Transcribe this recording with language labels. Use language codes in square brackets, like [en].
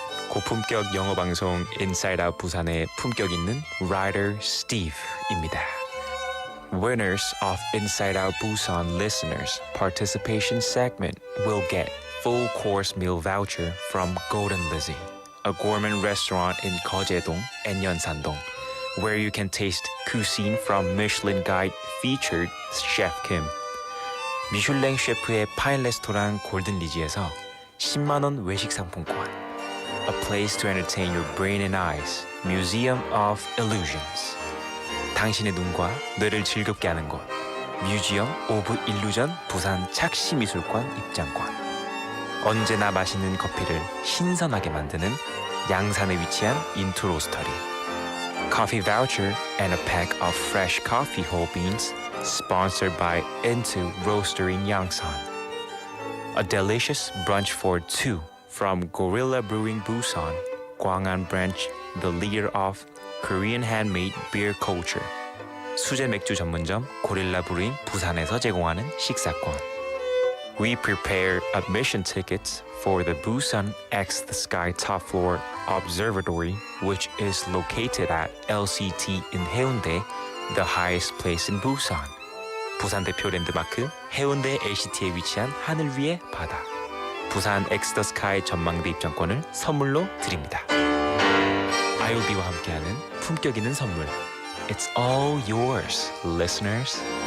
[ko] 고품격 영어 방송 Inside Out 부산의 품격 있는 Writer Steve입니다. [en] Winners of Inside Out Busan listeners participation segment will get full course meal voucher from Golden Lizzie, a gourmet restaurant in 거제동 and 연산동, where you can taste cuisine from Michelin Guide featured Chef Kim. [ko] 미슐랭 셰프의 파인 레스토랑 골든 리지에서 10만 원 외식 상품권. [en] A place to entertain your brain and eyes. Museum of Illusions. [ko] 당신의 눈과 뇌를 즐겁게 하는 곳. Museum of Illusion 부산 착시미술관 입장권. 언제나 맛있는 커피를 신선하게 만드는 양산에 위치한 인투 로스터리. [en] Coffee voucher and a pack of fresh coffee whole beans sponsored by Into Roastery in Yangsan. A delicious brunch for two from Gorilla Brewing Busan, Gwangan branch, the leader of Korean handmade beer culture. [ko] 수제 맥주 전문점 고릴라 브루잉 부산에서 제공하는 식사권. [en] We prepare admission tickets for the Busan X the Sky Top Floor Observatory, which is located at LCT in Haeundae, the highest place in Busan. [ko] 부산 대표 랜드마크 해운대 LCT에 위치한 하늘 위의 바다. 부산 엑스 더 스카이 전망대 입장권을 선물로 드립니다. IOB와 함께하는 품격 있는 선물. [en] It's all yours, listeners.